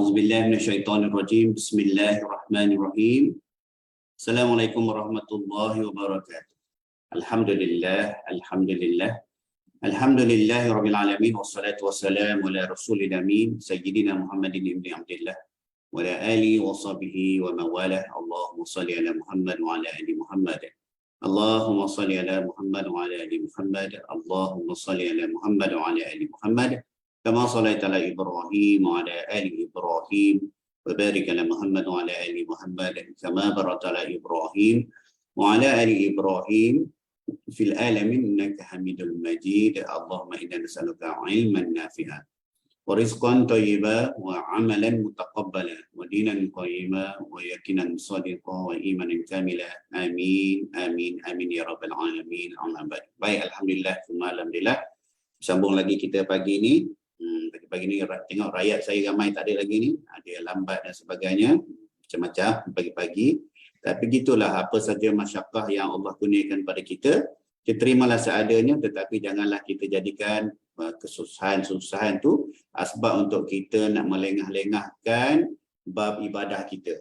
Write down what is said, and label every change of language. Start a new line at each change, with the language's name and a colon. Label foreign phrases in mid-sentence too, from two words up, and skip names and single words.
Arabic: بالله من الشيطان الرجيم بسم الله الرحمن الرحيم. السلام عليكم ورحمة الله وبركاته. الحمد لله. الحمد لله رب العالمين والصلاة والسلام على رسول الأمين سيدنا محمد بن عبد الله وعلى آله وصحبه ومن والاه. اللهم صل على محمد وعلى آل محمد اللهم صل على محمد وعلى آل محمد. Allahumma shalli ala Muhammad wa ala ali Muhammad. اللهم صل على محمد وعلى آل محمد. كما صليت على إبراهيم وعلى آل إبراهيم وبارك على محمد وعلى آل محمد كما باركت على إبراهيم وعلى آل إبراهيم في العالمين إنك حميد مجيد. اللهم إنا نسألك علما نافعا ورزقا طيبا وعملا متقبلا ودينا قيما ويقينا صادقا وإيمانا كاملا. آمين آمين آمين يا رب العالمين. أما بعد.
Malay: Baik, alhamdulillah. Sambung lagi kita pagi ni. Pagi ni tengok rakyat saya ramai tak ada lagi ni, ada lambat dan sebagainya, macam-macam pagi-pagi. Tapi gitulah, apa saja masyakkah yang Allah kurniakan pada kita, kita terimalah seadanya, tetapi janganlah kita jadikan kesusahan tu asbab untuk kita nak melengah-lengahkan bab ibadah kita.